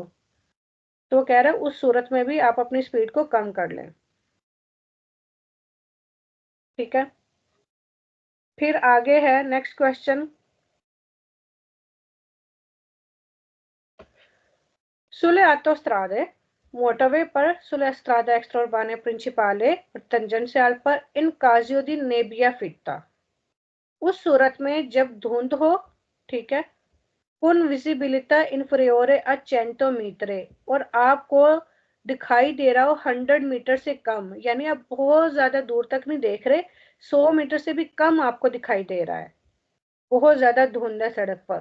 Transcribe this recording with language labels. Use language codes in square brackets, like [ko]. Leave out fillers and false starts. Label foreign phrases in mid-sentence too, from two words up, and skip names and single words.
[hi] तो वो कह रहे हैं उस सूरत में भी आप अपनी स्पीड को कम कर लें। ठीक है, फिर आगे है [en] next question. [it] Sulle autostrade, [hi] मोटरवे पर, [it] sulle strade extraurbane principale और tangenzial पर, in caso di nebbia fitta, [hi] उस सूरत में जब धुंध हो, ठीक है, [it] una visibilità inferiore a 100 metri, [hi] और आपको दिखाई दे रहा हो 100 मीटर से कम, यानी आप बहुत ज्यादा दूर तक नहीं देख रहे, 100 मीटर से भी कम आपको दिखाई दे रहा है, बहुत ज्यादा धुंध है सड़क पर।